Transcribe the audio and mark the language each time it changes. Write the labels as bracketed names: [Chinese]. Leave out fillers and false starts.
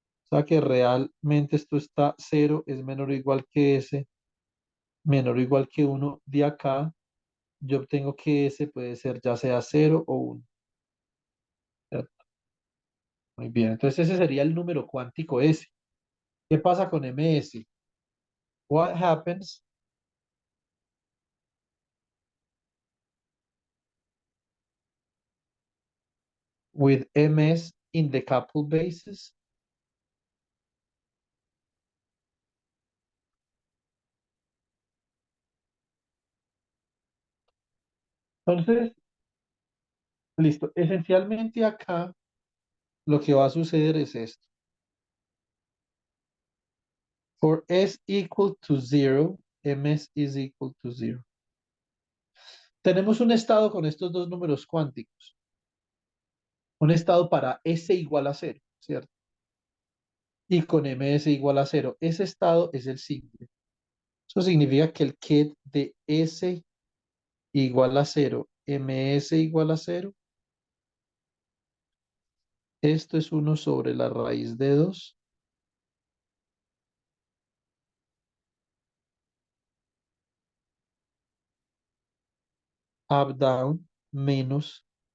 [Spanish] O sea que realmente esto está cero, es menor o igual que S, menor o igual que uno. De acá, yo obtengo que S puede ser ya sea cero o uno. ¿Cierto? Muy bien, entonces ese sería el número cuántico S. ¿Qué pasa con MS? [English] What happens with MS in the coupled bases? [Spanish] Entonces, listo. Esencialmente acá lo que va a suceder es esto. [English] For S equal to zero, MS is equal to zero. [Spanish] Tenemos un estado con estos dos números cuánticos. Un estado para S igual a cero, ¿cierto? Y con MS igual a cero. Ese estado es el siguiente. Eso significa que el ket de S igual a cero, MS igual a cero, esto es uno sobre la raíz de 2 up, down, menos